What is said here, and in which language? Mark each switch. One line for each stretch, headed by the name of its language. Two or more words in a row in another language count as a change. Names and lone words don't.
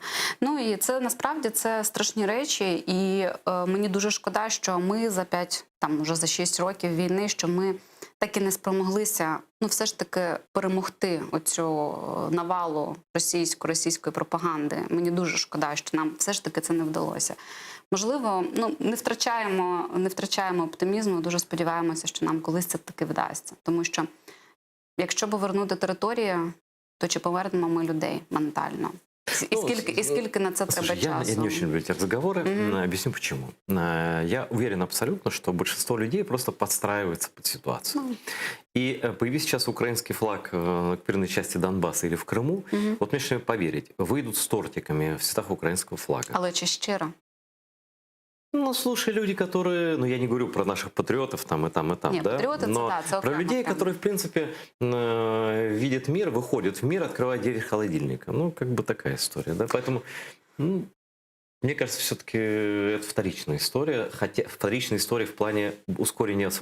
Ukrainian: Ну і це насправді це страшні речі, і мені дуже шкода, що ми за 5, там вже за 6 років війни, що ми так і не спромоглися, ну, все ж таки перемогти оцю навалу російської пропаганди. Мені дуже шкода, що нам все ж таки це не вдалося. Можливо, ну, не втрачаємо оптимізму, дуже сподіваємося, що нам колись це таки вдасться. Тому що, якщо повернути територію, то чи повернемо ми людей ментально?
Russian: И сколько на это
Ukrainian: треба часу?
Russian: Я не очень люблю эти разговоры. Объясню почему. Я уверен абсолютно, что большинство людей просто подстраивается под ситуацию. И появись сейчас украинский флаг на северной части Донбасса или в Крыму, вот мне что поверить, выйдут с тортиками в цветах украинского флага.
Ukrainian: Але чи щиро?
Russian: Ну, слушай, люди, которые... Ну, я не говорю про наших патриотов там и там, Нет, да? патриоты, но да, про людей, которые, в принципе, видят мир, выходят в мир, открывают двери холодильника. Ну, как бы такая история, да? Поэтому... Мне кажется, все-таки это вторичная история, хотя вторичная история в плане ускорения освобождения.